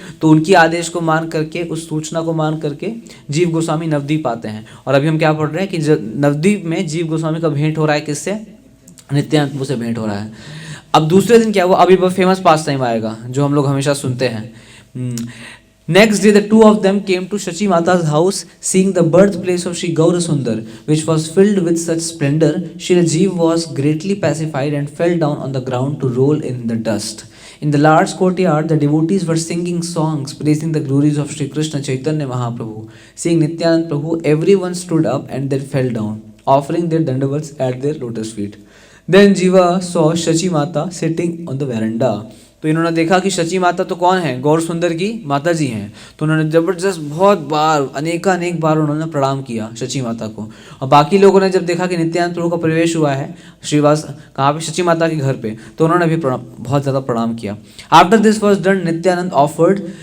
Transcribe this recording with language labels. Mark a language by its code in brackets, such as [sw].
[hi] तो उनकी आदेश को मान करके, उस सूचना को मान करके जीव गोस्वामी नवद्वीप आते हैं। और अभी हम क्या पढ़ रहे हैं कि नवद्वीप में जीव गोस्वामी का भेंट हो रहा है किससे? नित्यानंद प्रभु से भेंट हो रहा है। अब दूसरे दिन क्या हुआ? अभी बहुत फेमस पास टाइम आएगा जो हम लोग हमेशा सुनते हैं। [en] Next day, the two of them came to Shachi Mata's house, seeing the birthplace of Shri Gaurasundar, which was filled with such splendor. Shri Jeev was greatly pacified and fell down on the ground to roll in the dust. In the large courtyard, the devotees were singing songs praising the glories of Shri Krishna Chaitanya Mahaprabhu. Seeing Nityanand Prabhu, everyone stood up and then fell down, offering their dandavats at their lotus feet. Then Jiva saw Shachi Mata sitting on the veranda. [hi] तो इन्होंने देखा कि शची माता तो कौन है? गौर सुंदर की माता जी हैं। तो उन्होंने जबरदस्त बहुत बार अनेक बार उन्होंने प्रणाम किया शची माता को। और बाकी लोगों ने जब देखा कि नित्यानंद प्रभु का प्रवेश हुआ है श्रीवास कहाँ पे? शची माता के घर पे, तो उन्होंने भी बहुत ज़्यादा प्रणाम किया। [en] after this was done, Nityanand offered